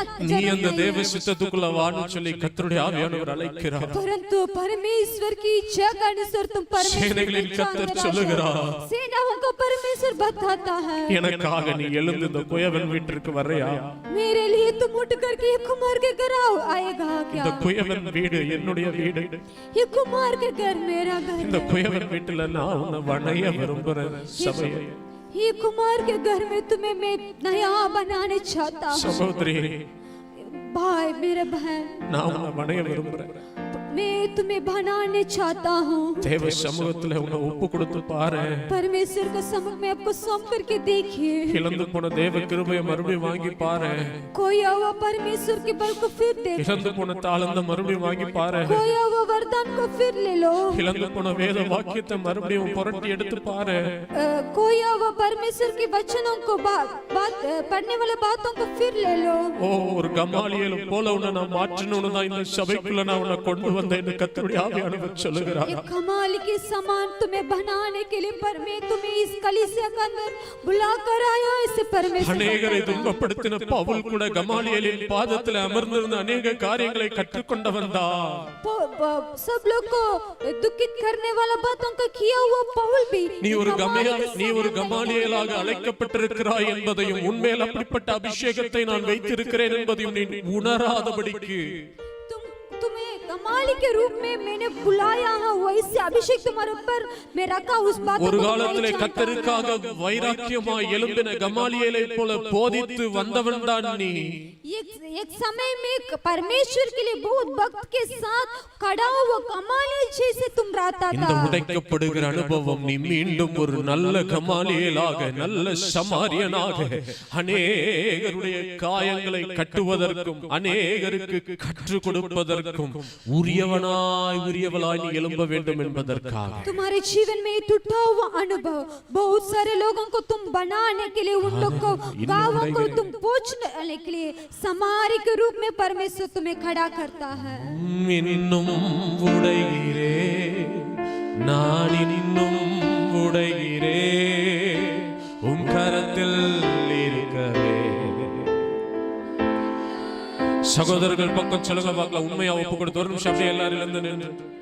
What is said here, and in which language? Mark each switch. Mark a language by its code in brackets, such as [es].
[ta] நீ அந்த தேவ சித்தத்துக்குள்ள வான்னு சொல்லி கர்த்தருடைய ஆவியானவர் அழைக்கிறார். [hi] परमेश्वर की इच्छा के अनुसार तुम [ta] சேனைகளின் கர்த்தர் சொல்லுகிறார், [hi] सेनाओं को परमेश्वर बताता है, [ta] எனக்காக நீ எழுந்து இந்த குயவன் வீட்டிற்கு வர்றியா? [hi] मेरे लिए तुम उठ करके ये कुमार के घर आएगा क्या? [ta] இந்த குயவன் வீடு என்னுடைய வீடு, [hi] ये कुमार के घर मेरा घर, [ta] இந்த குயவன் வீட்டுல நான் உன்னை வணைய விரும்புறேன். சபையே, [hi] ये कुमार के घर में तुम्हें मैं नया बनाने चाहता हूँ. [ta] சகோதரி, [hi] भाई मेरे बहन, [ta] நான் உன்னை வணைய விரும்புறேன். [hi] मैं तुम्हें बनाने चाहता हूँ. [ta] தேவ சமூகத்துல உன்னை ஒப்பு கொடுத்து பாரு. [hi] परमेश्वर के सम्मुख में आपको सौंप करके देखिए. [ta] இழந்து போன தேவ கிருபையை மறுபடியும் வாங்கி பாரு. [hi] खोया हुआ परमेश्वर के बल को फिर देखो. [ta] இழந்து போன தாளந்த மறுபடியும் வாங்கி பாரு. [hi] खोया हुआ वरदान को फिर ले लो. [ta] இழந்து போன வேத வாக்கியத்தை மறுபடியும் புரட்டி எடுத்து பாரு. [hi] खोया हुआ परमेश्वर के वचनों को पढ़ने वाले बातों को फिर ले लो. [ta] ஓ, ஒரு கமாலியேல் போல உன்னை நான் மாற்றணும்னு தான் இந்த சபைக்குள்ள நான் உன்னை கொண்டு வந்தேன். கர்த்தருடைய ஆவியானவர் சொல்லுகிறார், [hi] एक कमाल के समान तुम्हें बनाने के लिए तुम्हें इस कलीसिया के अंदर बुला कर आया. इसे परमेश्वर [ta] அநேகரை துன்பப்படுத்தின பவுல் கூட கமாலியேலின் பாதத்தில் அமர்ந்திருந்த அநேக காரியங்களை கற்றுக்கொண்டவன் தான். [hi] सब लोग को दुखित करने वाला बातों का किया हुआ पौल भी. [ta] நீ ஒரு கமாலியேலாக அழைக்கப்பட்டிருக்கிறாய் என்பதையும் உன்மேல் அப்படிப்பட்ட அபிஷேகத்தை நான் வைத்திருக்கிறேன் என்பதையும் நீ உணராதபடிக்கு, [hi] तुम्हें कमाली के रूप में मैंने बुलाया है, वैसे अभिषेक तुम्हारे ऊपर मैं रखा. उस बात [ta] ஒரு காலத்திலே கர்த்தருக்காக வைராக்கியமாய் எழும்பின கமாலியேலை போல போதித்து வந்தவன் தான் நீ. [hi] एक समय में परमेश्वर के लिए बहुत भक्त के साथ खड़ा हुआ कमालियल जैसे तुम रहता था. [ta] இந்த உடைக்கப்படுகிற அனுபவம் நீ மீண்டும் ஒரு நல்ல கமாலியேலாக, நல்ல சமாரியனாக, அநேகருடைய காயங்களை கட்டுவதற்கும் அநேகருக்கு கற்றுக் கொடுப்பதற்கும் உரியவளாய் நீ எழும்ப வேண்டும் என்பதற்காக. [hi] तुम्हारे जीवन में टूटा हुआ अनुभव बहुत सारे लोगों को तुम बनाने के लिए, उन लोग को गांवों को तुम पहुंचने के लिए समारी के रूप में परमेश्वर तुम्हें खड़ा करता है. [ta] இன்னும் உடைகிறே, நான் இன்னும் உடைகிறே, உன் கரத்தில் இருக்கவே. சகோதரர்கள் பக்கம் சொல்லுங்க பார்க்கலாம், உண்மையா ஒப்பு கொடுத்து ஒரு நிமிஷம் அப்படியே எல்லாரும் எழுந்து நின்று